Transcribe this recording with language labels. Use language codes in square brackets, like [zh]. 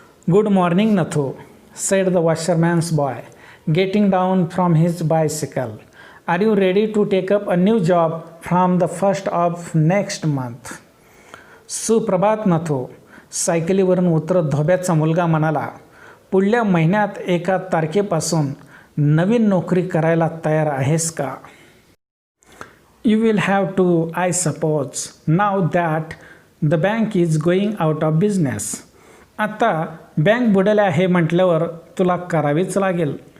[en] "Good morning, Nathu," said the washerman's boy, getting down from his bicycle. "Are you ready to take up a new job from the 1st of next month?" [mr] "सुप्रभात नथू," सायकलीवरून उतरत धोब्याचा मुलगा म्हणाला. "पुढल्या महिन्यात 1 तारखेपासून नवीन नोकरी करायला तयार आहेस का?" [en] "You will have to, I suppose, now that the bank is going out of business." [mr] आता बँक बुडाली आहे म्हटल्यावर तुला करावीच लागेल.